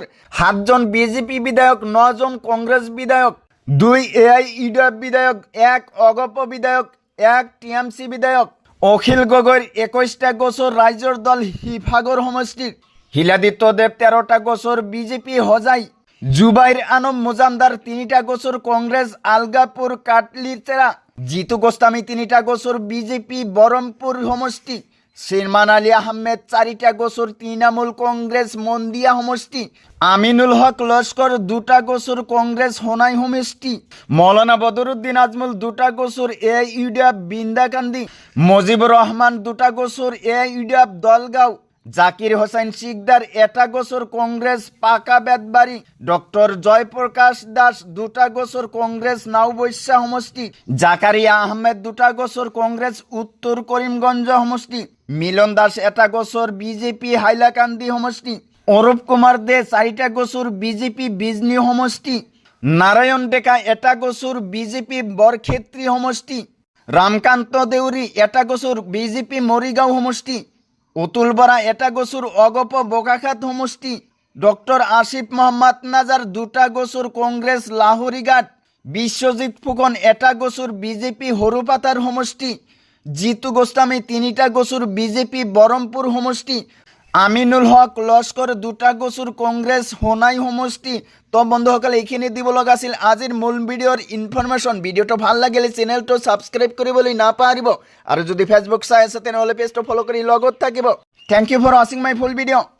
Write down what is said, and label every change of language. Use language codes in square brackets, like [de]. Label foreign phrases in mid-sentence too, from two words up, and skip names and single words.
[as] ৭ জন বিজেপি বিধায়ক, ৯ জন কংগ্ৰেছ বিধায়ক, ২ AIUDF বিধায়ক, ১ অগপ বিধায়ক, ১ TMC বিধায়ক। অখিল গগৈৰ ২১টা গোচৰ ৰাইজৰ দল শিৱসাগৰ সমষ্টিৰ। শিলাদিত্য দেৱ ১৩টা গোচৰ বিজেপি হজাই। জুবাইৰ আনম মুজামদাৰ ৩টা গোচৰ কংগ্ৰেছ আলগাপুৰ কাটলিতেৰা। জিতু গোস্বামী 3টা গোচর বিজেপি বহরমপুর সমষ্টি। শিরমান আলী আহমেদ 4টা গোচর তৃণমূল কংগ্রেস মন্দিয়া সমষ্টি। আমিনুল হক লস্কর 2টা গোচর কংগ্রেস হোনাই সমষ্টি। মৌলানা বদরুদ্দিন আজমল 2টা গোচর AIUDF বিন্দাকান্দি। মজিবুর রহমান 2টা গোচর AIUDF দলগাঁও। জাকির হোসেন শিকদার 1টা গোচর কংগ্রেস পাকা বেতবাড়ি। ডক্টর জয়প্রকাশ দাস 2টা গোচর কংগ্রেস নাওবৈশা সমষ্টি। জাকারিয়া আহমেদ 2টা গোচর কংগ্রেস উত্তর করিমগঞ্জ সমষ্টি। মিলন দাস 1টা গোচর বিজেপি হাইলাকান্দি সমষ্টি। অরূপ কুমার দে 4টা গোচর বিজেপি বিজনি সমষ্টি। নারায়ণ ডেকা 1টা গোচর বিজেপি বরক্ষেত্রী সমষ্টি। রামকান্ত দেউরি 1টা গোচর বিজেপি মরিগাঁও সমষ্টি। অতুল বরা 1টা গোচর অগপ বোকাখাত সমষ্টি। ডক্টর আসিফ মোহাম্মদ নাজার 2টা গোচর কংগ্রেস লাহোরিঘাট। বিশ্বজিৎ ফুকন 1টা গোচর বিজেপি হরুপাতার সমষ্টি। জিতু গোস্বামী 3টা গোচর বিজেপি বহরমপুর সমষ্টি। আমিনুল হক লস্কর 2টা গোচর কংগ্রেস হোনাই সমষ্টি। তো বন্ধুসকল, এইখিনি দিব লগা আছিল আজিৰ মূল ভিডিঅ'ৰ ইনফৰমেশ্যন। ভিডিঅ'টো ভাল লাগিলে চেনেলটো ছাবস্ক্ৰাইব কৰিবলৈ নাপাহৰিব। আৰু যদি ফেচবুক চাই আছে তেনেহ'লে পেজটো ফ'ল' কৰি লগত থাকিব। [en] Thank you for watching my full video'.